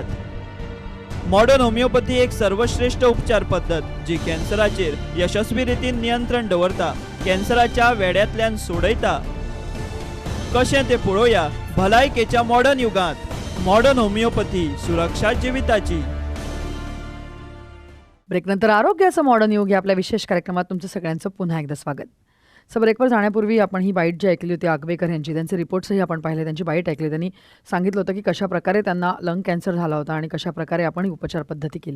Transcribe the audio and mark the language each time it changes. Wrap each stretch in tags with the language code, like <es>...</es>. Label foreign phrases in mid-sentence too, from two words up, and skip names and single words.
<en>modern homeopathy</en> <kok>एक सर्वश्रेष्ठ उपचार पद्धत जी कॅन्सराचेर यशस्वी रितीन नियंत्रण दवरता, कॅन्सराच्या वेड्यातल्यान सोडयता. कशें ते पळोवया भलायकेच्या मॉडर्न युगांत.</kok> <en>modern homeopathy,</en> <kok>सुरक्षा जिविताची.</kok> <mr>ब्रेकनंतर आरोग्याचं मॉडर्न युग या आपल्या विशेष कार्यक्रमात तुमचं सगळ्यांचं पुन्हा एकदा स्वागत. सो ब्रेकवर जाण्यापूर्वी आपण ही बाईट जी ऐकली होती आगवेकर यांची, त्यांचे रिपोर्ट्सही आपण पाहिले, त्यांची बाईट ऐकली. त्यांनी सांगितलं होतं की कशाप्रकारे त्यांना</mr> <en>lung cancer</en> <mr>झाला होता आणि कशाप्रकारे आपण ही उपचार पद्धती केली आहे.</mr>